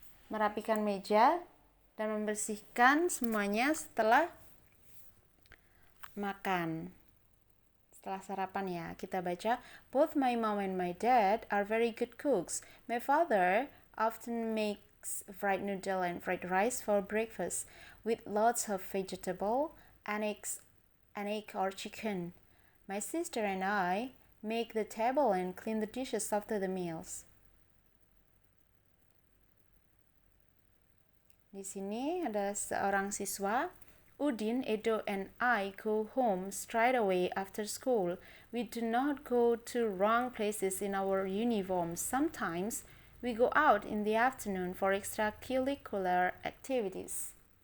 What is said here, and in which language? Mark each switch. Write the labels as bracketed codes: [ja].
[id] Merapikan meja dan membersihkan semuanya setelah makan. Setelah sarapan ya, kita baca, [en] both my mom and my dad are very good cooks. My father often makes fried noodle and fried rice for breakfast with lots of vegetable and egg or chicken. My sister and I make the table and clean the dishes after the meals. [id] Di sini ada seorang siswa. [en] Udin, Edo, and I go home straight away after school. We do not go to wrong places in our uniforms. Sometimes we go out in the afternoon for extracurricular activities.